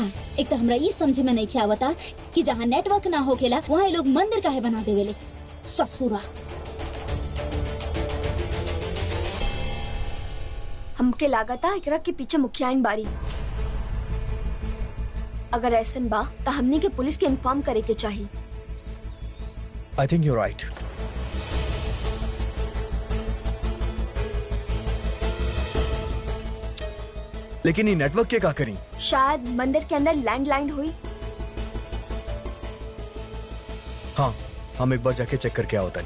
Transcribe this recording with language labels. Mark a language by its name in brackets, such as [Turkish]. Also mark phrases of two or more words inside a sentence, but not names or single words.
[Bhojpuri] एक तो हमरा ये समझे में नहीं ख्या बता कि जहाँ नेटवर्क ना होकेला वहाँ ये लोग मंदिर काहे बना देवेले। ससुरा हमके लागता एकरा के पीछे मुखियाइन बाड़ी। अगर ऐसन बा तो हमनी के पुलिस के इन्फॉर्म करे के चाहिए। [English] I think you right. [Bhojpuri] लेकिन ये नेटवर्क के का करी? शायद मंदिर के अंदर लैंडलाइन हुई। हाँ, हम एक बार जाके चेक करके आओ तानी।